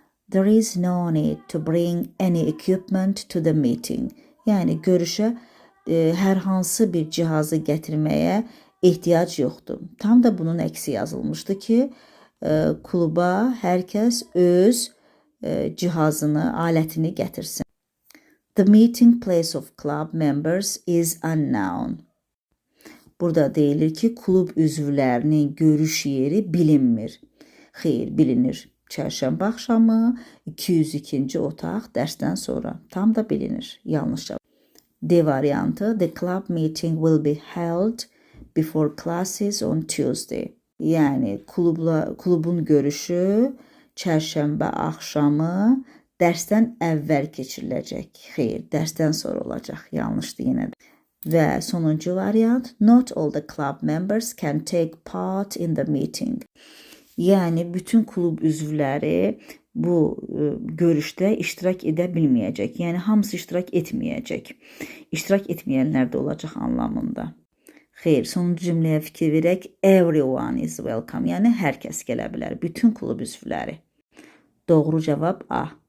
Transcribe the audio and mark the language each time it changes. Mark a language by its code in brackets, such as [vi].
[en] There is no need to bring any equipment to the meeting. [az] Yəni görüşə hər hansı bir cihazı gətirməyə ehtiyac yoxdur. Tam da bunun əksi yazılmışdı ki, kluba hər kəs öz cihazını, alətini gətirsin. [en] The meeting place of club members is unknown. [az] Burada deyilir ki, klub üzvlərinin görüş yeri bilinmir. Xeyr, bilinir. Çərşənbə axşamı 202-ci otaq dərsdən sonra. Tam da bilinir. Yanlış cavab. D variantı. [en] The club meeting will be held before classes on Tuesday. [az] Yəni klubun görüşü çərşənbə axşamı dərsdən əvvəl keçiriləcək. Xeyr, dərsdən sonra olacaq. Yanlışdır yenə də. Və sonuncu variant, [en] not all the club members can take part in the meeting. [az] Yəni, bütün klub üzvləri bu görüşdə iştirak edə bilməyəcək. Yəni, hamısı iştirak etməyəcək. İştirak etməyənlər də olacaq anlamında. Xeyr, sonuncu cümləyə fikir verək. [en] Everyone is welcome. [az] Yəni, hər kəs gələ bilər. Bütün klub üzvləri. Doğru cavab A.